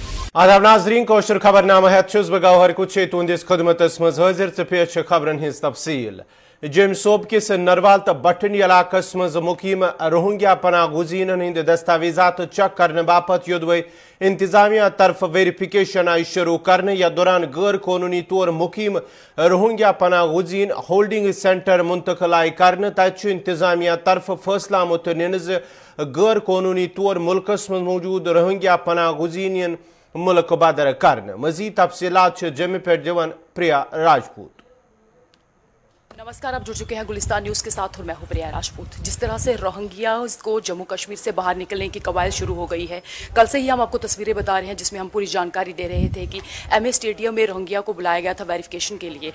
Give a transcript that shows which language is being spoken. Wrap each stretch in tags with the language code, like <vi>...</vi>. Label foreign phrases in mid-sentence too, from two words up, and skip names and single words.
<ks>आदाब नाज़रीन कोशर खबरनामा हेत बह गौहर कुछ तुंदिस खदमतस मज हाजिर तो पेश खबरन हिज तफसील। जम सोब किस नरवाल तो बटन इलाकस मज मुकीम रोहिंग्या पनाह गुजीनन हिंद दस्तावेजात चेक करने बापत योदवे इंतजामिया तरफ वेरिफिकेशन आई शुरू करने या दौरान गैर कानूनी तौर मुकीम रोहिंग्या पनाह गुजीन</ks> <en>holding center</en> <ks>मुंतकिल आई करने तत इंतजामिया तरफ फैसला मुत निन गैर कानूनी तौर मुल्कस मज मौजूद रोहिंग्या पनाह गुजीन मुल्क बदर करने। मजीद तफसीलात जम्मू पे दिवन प्रिया राजपूत।</ks> <hi>नमस्कार, आप जुड़ चुके हैं गुलिस्तान न्यूज़ के साथ और मैं हूं प्रिया राजपूत। जिस तरह से रोहिंग्यास को जम्मू कश्मीर से बाहर निकलने की कवायद शुरू हो गई है, कल से ही हम आपको तस्वीरें बता रहे हैं जिसमें हम पूरी जानकारी दे रहे थे कि एमए स्टेडियम में रोहिंग्या को बुलाया गया था वेरिफिकेशन के लिए।</hi>